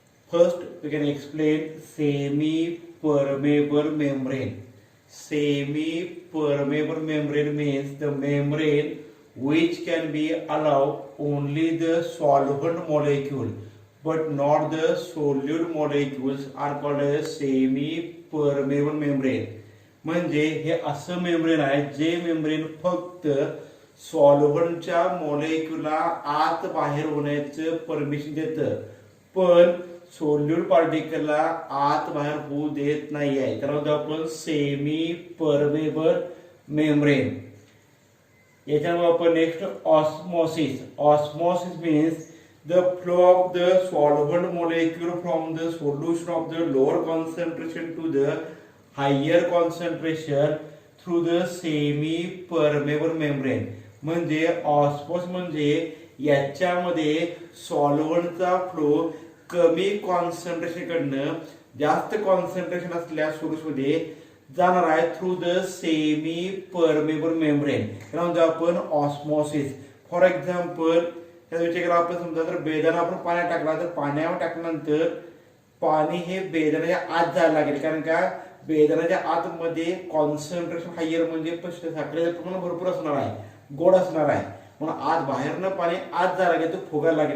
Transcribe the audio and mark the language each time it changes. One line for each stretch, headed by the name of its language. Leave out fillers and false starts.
English: First we can explain semi-permeable membrane. Semi-permeable membrane means the membrane which can be allow only the solvent molecule but not the solute molecules are called as semi-permeable membrane.
Marathi: म्हणजे हे असं membrane आहे जे membrane फक्त सॉल्व्हंटच्या मॉलिक्यूलला आत बाहेर होण्याचं permission देतं पण सोल्यूट पार्टिकलला आत बाहेर होऊ देत नाही आहे. त्याला म्हणतो आपण सेमी परमेबल मेम्ब्रेन. याच्यावर आपण next osmosis. Osmosis means
English: the flow of the solvent molecule from the solution of the lower concentration to the higher concentration through the semi permeable membrane.
Marathi: म्हणजे ऑस्मोसिस म्हणजे याच्यामध्ये सॉल्व्हंटचा फ्लो कमी concentration कडनं जास्त concentration असलेल्या सोल्यूशनमध्ये जाणार आहे
English: Through the semi permeable membrane.
Marathi: त्याला म्हणतो आपण ऑस्मोसिस.
English: for example
Marathi: त्याचा विचार केला आपण समजा तर बेदाणा आपण पाण्यात टाकला तर पाण्यावर टाकल्यानंतर पाणी हे बेदाण्याच्या आत जायला लागेल कारण का बेदाण्याच्या आतमध्ये कॉन्सन्ट्रेशन हायर म्हणजे साखरेचं प्रमाण भरपूर असणार आहे, गोड असणार आहे म्हणून आत बाहेरनं पाणी आत जायला लागेल तर फुगायला लागेल.